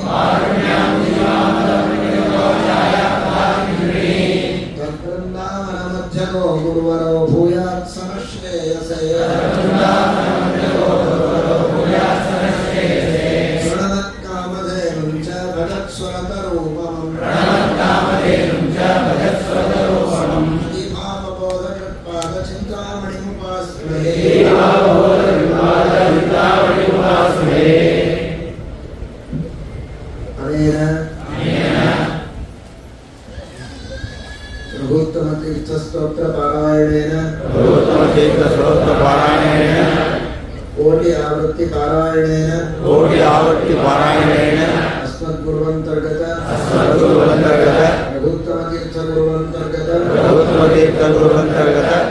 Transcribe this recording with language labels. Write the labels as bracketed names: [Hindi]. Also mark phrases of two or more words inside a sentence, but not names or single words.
[Sanskrit] ತದ್ವೃಂದಾವನ ಮಧ್ಯಗೋ ಗುರುವರೋ ಭೂಯಾತ್ ಸಮಶ್ರೇಯಸೇ ಪ್ರಣಮತ್ಕಾಮಧೇನುಂ ಚ ಭಜತ್ಸ್ವರತರೂಪಮಂ ಶ್ರೀಭಾವಬೋಧಕೃತ್ಪಾದಚಿಂತಾಮಣಿमुपास्महे ಅನೇನ ರಘುತ್ತಮ ತೀರ್ಥಸ್ತೋತ್ರ ಪಾರಾಯಣೇನ ಕೋಟಿ ಆವೃತ್ತಿ ಪಾರಾಯಣೇನ ಅಸ್ಮದ್ಗುರುವಂತರ್ಗತ ರಘುತ್ತಮ ತೀರ್ಥ ಗುರುವಂತರ್ಗತ